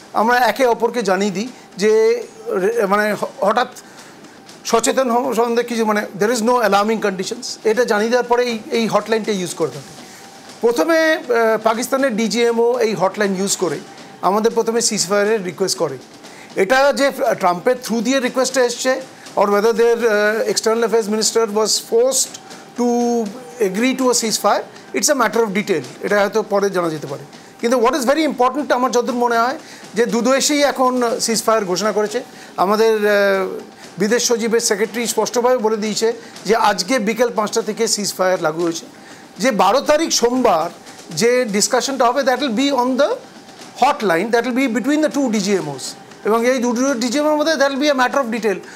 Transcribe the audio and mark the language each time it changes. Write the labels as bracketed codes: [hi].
[bn] আমরা একে অপরকে জানিয়ে দিই যে মানে হঠাৎ সচেতন সম্বন্ধে কিছু, মানে [en] there is no alarming conditions, [bn] এটা জানিয়ে দেওয়ার পরে এই হটলাইনটা ইউজ করে থাকি। প্রথমে পাকিস্তানের ডিজিএমও এই হটলাইন ইউজ করে আমাদের প্রথমে সিজফায়ারের রিকোয়েস্ট করে। এটা যে ট্রাম্পের থ্রু দিয়ে রিকোয়েস্টটা এসছে [en] or whether their external affairs minister was forced to agree to a ceasefire, it's a matter of detail, [bn] এটা হয়তো পরে জানা যেতে পারে। কিন্তু [en] what is very important [bn] আমার যতদূর মনে হয় যে দুদেশেই এখন সিজফায়ার ঘোষণা করেছে। আমাদের বিদেশ সচিবের সেক্রেটারি স্পষ্টভাবে বলে দিয়েছে যে আজকে বিকেল 5টা থেকে সিজফায়ার লাগু হয়েছে। যে 12 তারিখ সোমবার যে ডিসকাশনটা হবে, [en] that will be on the hotline, that will be between the two DGMOs, [bn] এবং এই দুটো ডিজিএমের মধ্যে [en] That will be a matter of detail.